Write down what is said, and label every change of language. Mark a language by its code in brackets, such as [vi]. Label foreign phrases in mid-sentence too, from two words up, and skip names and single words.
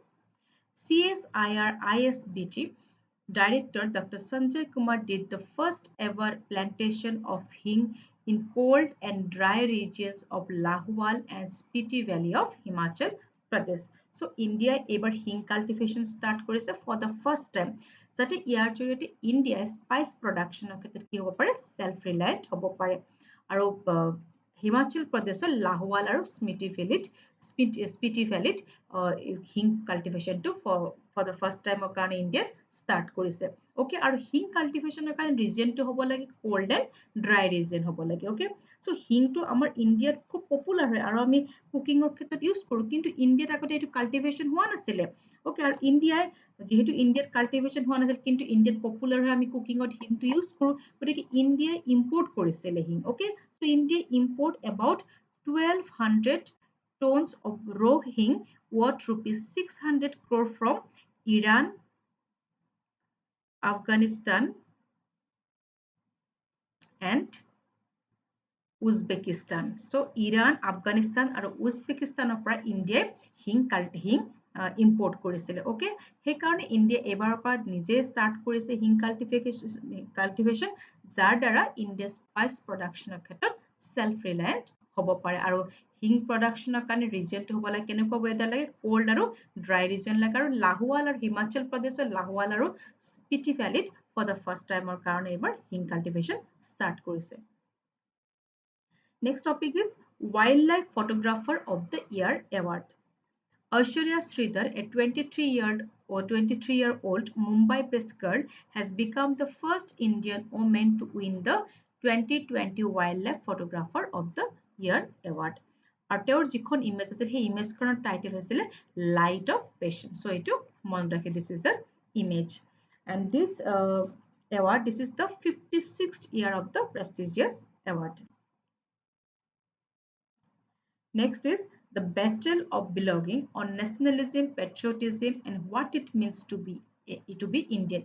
[en] CSIR ISBT Director Dr. Sanjay Kumar did the first ever plantation of hing in cold and dry regions of Lahual and Spiti Valley of Himachal Pradesh. So India ever hing cultivation start korise for the first time. [as] Jate ইয়াৰ জৰিয়তে India [en] spice production [as] ক্ষেত্ৰত কি হ'ব পাৰে [en] self reliant [as] হ'ব পাৰে আৰু Himachal Pradesh Lahual আৰু Spiti Valley [en] hing cultivation [as] to [en] for the first [as] time কাৰণে India start কৰিছে okay আৰু hing cultivation কাৰণে region to হ'ব লাগে [en] cold and dry region [as] হ'ব লাগে [en] okay so hing to আমাৰ India খুব পপুলাৰ হয় আৰু আমি কুকিং ৰ ক্ষেত্ৰত ইউজ কৰো কিন্তু ইন্ডিয়াত আগতে এটো কাল্টিভেশন হোৱা নাছিলে okay আৰু ইন্ডিয়াই যেহেতু ইন্ডিয়াত কাল্টিভেশন হোৱা নাছিল কিন্তু ইন্ডিয়াত পপুলাৰ হয় আমি কুকিং ত হিং টু ইউজ কৰো গতিকে ইন্ডিয়াই ইম্পোৰ্ট কৰিছিল হিং okay so India import about 1200 tons of raw hing worth rupees 600 crore from Iran, [as] Afghanistan and উজবেকিস্তান সো ইৰাণ আফগানিস্তান আৰু উজবেকিস্তানৰ পৰা ইণ্ডিয়াই হিং ইম্পৰ্ট কৰিছিলে ওকে সেইকাৰণে ইণ্ডিয়া এবাৰৰ পৰা নিজে ষ্টাৰ্ট কৰিছে হিং কাল্টিভেশ্যন যাৰ দ্বাৰা ইণ্ডিয়া [en] spice production [as] ক্ষেত্ৰত [en] self reliant [as] হ'ব পাৰে আৰু হিং প্ৰডাকশ্যনৰ কাৰণে ৰিজনটো হ'ব লাগে কেনেকুৱা ৱেডাৰ লাগে কোল্ড আৰু ড্ৰাই ৰিজন লাগে আৰু লাহোৱাল আৰু হিমাচল প্ৰদেশৰ লাহোৱাল আৰু স্পিতি ভেলীত [en] for the first time [as] কাৰণে এইবাৰ হিং কাল্টিভেশ্যন ষ্টাৰ্ট কৰিছে [en] Next topic is Wildlife Photographer of the Year Award. Aishwarya Sridhar, a 23-year-old Mumbai-based girl, has become the first Indian woman to win the 2020 Wildlife Photographer of the Year Award. [as] আৰু তেওঁৰ যিখন ইমেজ আছিল সেই ইমেজখনৰ টাইটেল হৈছিল লাইট অফ পেশ্যন সো এইটো মনত ৰাখি [en] this is a image and this is the 56th year of the prestigious award. Next is The Battle of Belonging on Nationalism, Patriotism and What It Means to be Indian.